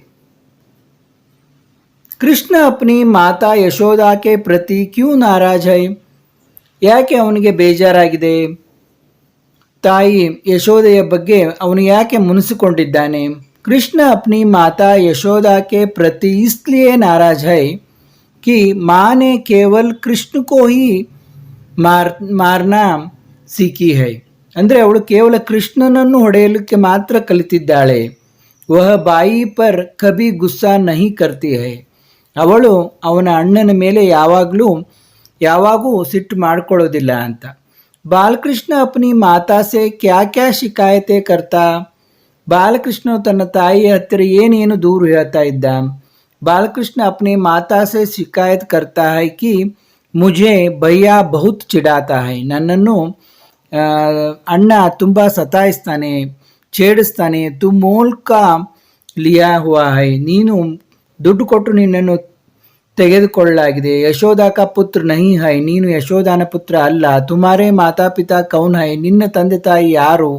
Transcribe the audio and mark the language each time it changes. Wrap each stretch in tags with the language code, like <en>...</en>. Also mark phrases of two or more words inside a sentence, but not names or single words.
<hi>कृष्ण अपनी माता यशोदा के प्रति क्यों नाराज़ है?</hi> <kn>ಯಾಕೆ ಅವನಿಗೆ ಬೇಜಾರಾಗಿದೆ? ತಾಯಿ ಯಶೋದೆಯ ಬಗ್ಗೆ ಅವನು ಯಾಕೆ ಮುನಿಸಿಕೊಂಡಿದ್ದಾನೆ?</kn> <hi>कृष्ण अपनी माता यशोदा के प्रति इसलिए नाराज़ है कि माँ ने केवल कृष्ण को ही मारना सीखी है.</hi> <kn>ಅಂದರೆ ಅವಳು ಕೇವಲ ಕೃಷ್ಣನನ್ನು ಹೊಡೆಯಲಿಕ್ಕೆ ಮಾತ್ರ ಕಲಿತಿದ್ದಾಳೆ.</kn> <hi>वह भाई पर कभी गुस्सा नहीं करती है.</hi> <kn>ಅವಳು ಅವನ ಅಣ್ಣನ ಮೇಲೆ ಯಾವಾಗೂ ಸಿಟ್ಟು ಮಾಡ್ಕೊಳ್ಳೋದಿಲ್ಲ ಅಂತ.</kn> <hi>बालकृष्ण अपनी माता से क्या क्या शिकायतें करता?</hi> <kn>ಬಾಲಕೃಷ್ಣ ತನ್ನ ತಾಯಿಯ ಹತ್ತಿರ ಏನೇನು ದೂರು ಹೇಳ್ತಾ ಇದ್ದ?</kn> <hi>बालकृष्ण अपने माता से शिकायत करता है कि मुझे भैया बहुत चिढ़ाता है.</hi> <kn>ನನ್ನನ್ನು ಅಣ್ಣ ತುಂಬ ಸತಾಯಿಸ್ತಾನೆ, ಛೇಡಿಸ್ತಾನೆ.</kn> <hi>तू मोल का लिया हुआ है.</hi> <kn>ನೀನು ದುಡ್ಡು ಕೊಟ್ಟು ನಿನ್ನನ್ನು ತೆಗೆದುಕೊಳ್ಳಲಾಗಿದೆ.</kn> <hi>यशोदा का पुत्र नहीं है.</hi> <kn>ನೀನು ಯಶೋದಾನ ಪುತ್ರ ಅಲ್ಲ.</kn> <hi>तुम्हारे माता पिता कौन है.</hi> <kn>ನಿನ್ನ ತಂದೆ ತಾಯಿ ಯಾರು?</kn>